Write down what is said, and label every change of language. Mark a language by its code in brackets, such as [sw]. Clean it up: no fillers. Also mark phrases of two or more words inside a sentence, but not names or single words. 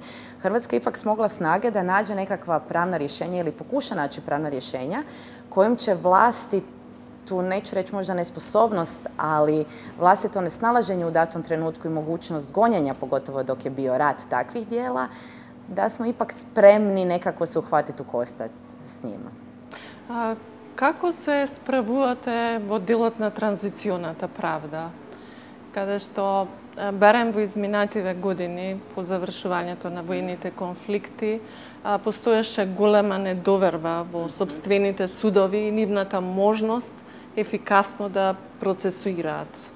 [hr] Hrvatska ipak smogla snage da nađe nekakva pravna rješenja ili pokuša naći pravna rješenja kojim će vlasti, tu neću reći možda nesposobnost, ali vlastito nesnalaženje u datom trenutku i mogućnost gonjenja, pogotovo dok je bio rat takvih dijela, da smo ipak spremni nekako se uhvatiti u koštac s njima. [mk] Како се spravувате во делот на транзиционата правда? Каде што барем во изминативе години, по завршувањето на воените конфликти, постоеше голема недоверба во сопствените судови и нивната можност ефикасно да процесуираат.